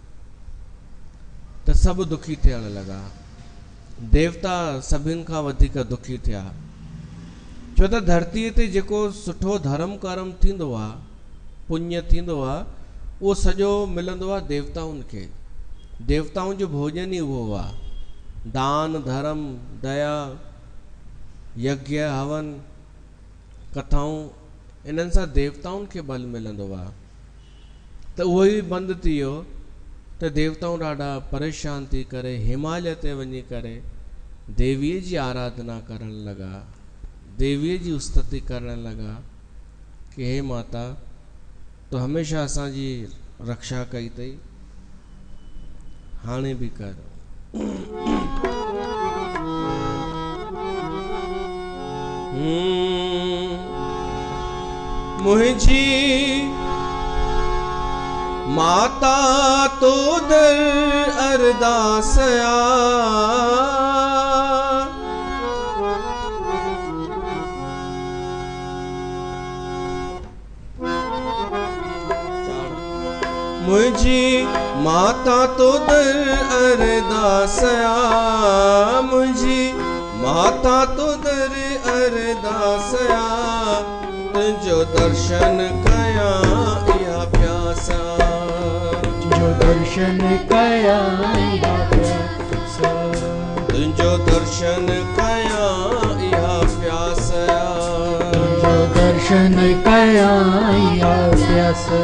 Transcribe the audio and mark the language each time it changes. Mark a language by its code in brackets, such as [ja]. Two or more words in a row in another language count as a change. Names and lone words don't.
[sd] त सभु दुखी थियण लॻा, देवता सभिनि खां वधीक दुखी थिया। छो त धरतीअ ते जेको सुठो धर्म कर्म थींदो आहे, पुण्य थींदो आहे, उहो सॼो मिलंदो आहे देवताउनि खे। देवताउनि जो भोजन ई उहो आहे, दान धर्म दया यज्ञ हवन कथाऊं इन्हनि सां देवताउनि खे बल मिलंदो आहे। त उहो ई बंदि थी वियो त देवताऊं ॾाढा परेशान थी करे हिमालय ते वञी करे देवीअ जी आराधना करण लॻा, देवीअ जी स्तुति करण लॻा कि हे माता तो हमेशा असांजी रक्षा कई अथई, हाणे बि कर। मुझी माता तो दर अरदासया, मुझी माता तो दर अरदासया, मुझी माता तो दर अरदासया, तुझो दर्शन कया इहा प्यासा, तुझो दर्शन कया इहा प्यासा, तुझो दर्शन कया इहा प्यासा, तुझो दर्शन कया इहा प्यासा।